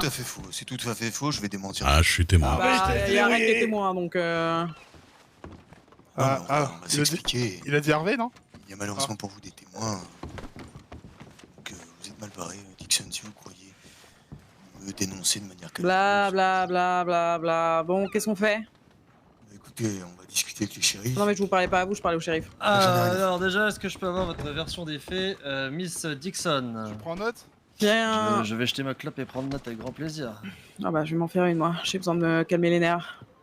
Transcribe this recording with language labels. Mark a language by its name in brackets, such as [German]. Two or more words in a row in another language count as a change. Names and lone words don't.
[French] à fait faux. C'est tout à fait faux. Je vais démentir. Ah, je suis témoin. Ah, Bah, ouais, je t'ai il y a rien qui verrouillé. était témoin donc. Non, mais on va il a dit- s'expliquer. Il a dit Hervé, non? Il y a malheureusement pour vous des témoins. Donc, vous êtes mal barré, Dixon, si vous croyez me dénoncer de manière Bla calculeuse. bla bla bla bla. Bon, qu'est-ce qu'on fait? Bah, écoutez, on va discuter avec les shérifs. Non mais je vous parlais pas à vous, je parlais au shérif. j'en ai rien à Alors déjà, est-ce que je peux avoir votre version des faits, Miss Dixon? Prends note. Viens. Je vais jeter ma clope et prendre note avec grand plaisir. Ah bah je vais m'en faire une moi. J'ai besoin de me calmer les nerfs.